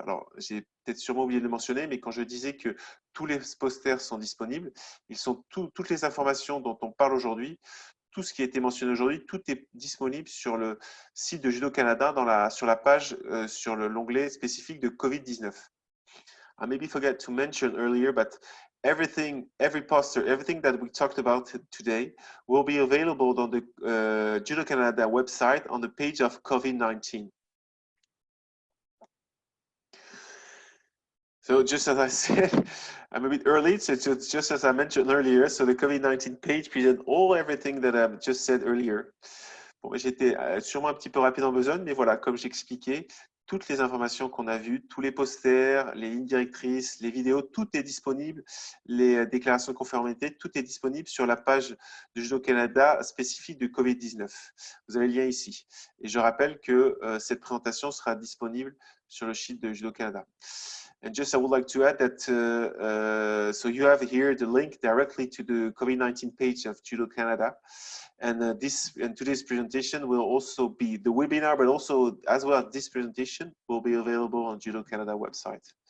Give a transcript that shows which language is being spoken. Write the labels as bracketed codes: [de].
[fr] Alors, j'ai peut-être sûrement oublié de le mentionner, mais quand je disais que tous les posters sont disponibles, toutes les informations dont on parle aujourd'hui, tout ce qui a été mentionné aujourd'hui, tout est disponible sur le site de Judo Canada sur la page, sur l'onglet spécifique de Covid-19. [en] I maybe forgot to mention earlier, but every poster, everything that we talked about today will be available on the Judo Canada website on the page of COVID-19. So just as I said, I'm a bit early, so just as I mentioned earlier, so the COVID-19 page presents everything that I've just said earlier. [fr] Bon, j'étais sûrement un petit peu rapide en besogne, mais voilà, comme j'expliquais, toutes les informations qu'on a vues, tous les posters, les lignes directrices, les vidéos, tout est disponible, les déclarations de conformité, tout est disponible sur la page de Judo Canada spécifique du Covid-19. Vous avez le lien ici. Et je rappelle que cette présentation sera disponible sur le site de Judo Canada. [en] And just I would like to add that so you have here the link directly to the COVID-19 page of Judo Canada. And today's presentation will also be the webinar, but also as well as this presentation will be available on Judo Canada website.